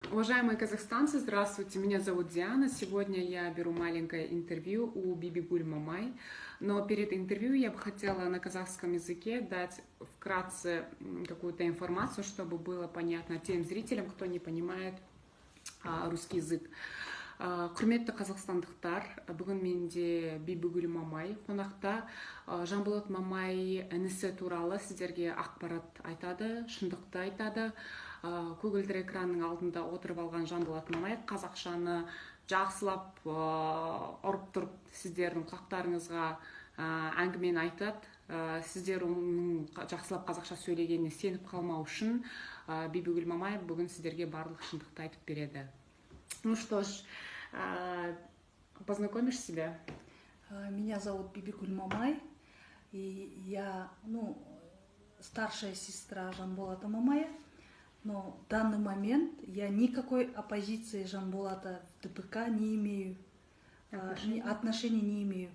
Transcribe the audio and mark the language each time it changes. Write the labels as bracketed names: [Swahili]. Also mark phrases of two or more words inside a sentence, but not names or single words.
[Russian] Уважаемые казахстанцы, здравствуйте, меня зовут Диана. Сегодня я беру маленькое интервью у Бибигуль Мамай. Но перед интервью я бы хотела на казахском языке дать вкратце какую-то информацию, чтобы было понятно тем зрителям, кто не понимает русский язык. [Kazakh] Құрметті қазақстандықтар, бүгін менде Бибігүл Мамай қонақта. Жанболат Мамай інісі туралы сіздерге ақпарат айтады, шындықты айтады. Көгілдір экранның алдында отырып алған Жанболат Мамай қазақшаны жақсылап ұрып тұрып сіздердің құлақтарыңызға әңгімені айтады. Сіздер оның жақсылап қазақша сөйлегеніне сеніп қалмау үшін Бибігүл Мамай бүгін сіздерге барлық шындықты айтып береді. [Russian] Ну что ж, познакомишь себя? Меня зовут Бибигуль Мамай, и я, старшая сестра Жанболата Мамая, но в данный момент я никакой оппозиции Жанболата в ДПК не имею, отношений не имею.